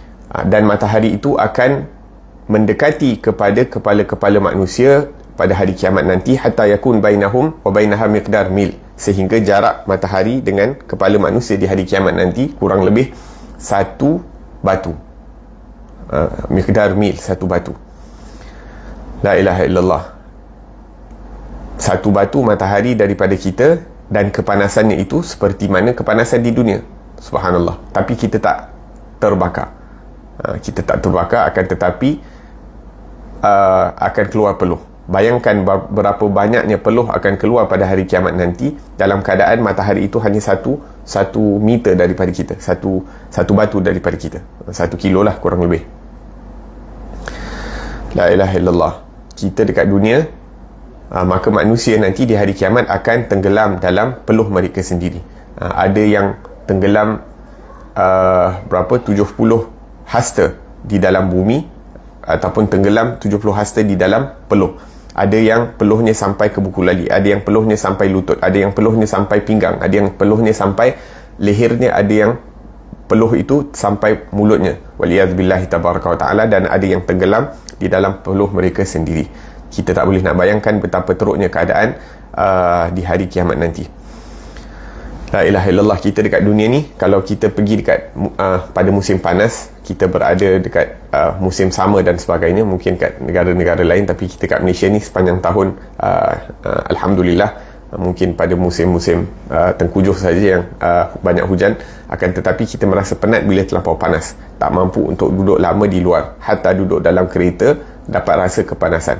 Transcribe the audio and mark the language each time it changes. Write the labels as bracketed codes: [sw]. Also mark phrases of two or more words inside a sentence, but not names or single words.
[ms] Dan matahari itu akan mendekati kepada kepala-kepala manusia pada hari kiamat nanti, [ar] حتى يكون بينهم وبينها مقدار ميل, [ms] sehingga jarak matahari dengan kepala manusia di hari kiamat nanti kurang lebih satu batu. [ar] مقدار ميل, [ms] satu batu. [ar] لا إله إلا الله. [ms] Satu batu matahari daripada kita, dan kepanasannya itu seperti mana kepanasan di dunia. Subhanallah. Tapi kita tak terbakar. Kita tak terbakar, akan tetapi akan keluar peluh. Bayangkan berapa banyaknya peluh akan keluar pada hari kiamat nanti, dalam keadaan matahari itu hanya satu meter daripada kita, satu batu daripada kita, 1 kilo lah kurang lebih. [ar] لا إله إلا الله. [ms] Kita dekat dunia, maka manusia nanti di hari kiamat akan tenggelam dalam peluh mereka sendiri. Ada yang tenggelam berapa 70 hasta di dalam bumi, ataupun tenggelam 70 hasta di dalam peluh. Ada yang peluhnya sampai ke buku lali, ada yang peluhnya sampai lutut, ada yang peluhnya sampai pinggang, ada yang peluhnya sampai lehernya, ada yang peluh itu sampai mulutnya, [ar] والعياذ بالله تبارك وتعالى, [ms] dan ada yang tenggelam di dalam peluh mereka sendiri. Kita tak boleh nak bayangkan betapa teruknya keadaan di hari kiamat nanti. [ar] لا إله إلا الله. [ms] Kita dekat dunia ni, kalau kita pergi dekat pada musim panas, kita berada dekat musim sama dan sebagainya, mungkin kat negara-negara lain, tapi kita kat Malaysia ni sepanjang tahun alhamdulillah, mungkin pada musim-musim tengkujuh saja yang banyak hujan, akan tetapi kita merasa penat bila terlampau panas, tak mampu untuk duduk lama di luar, hatta duduk dalam kereta dapat rasa kepanasan.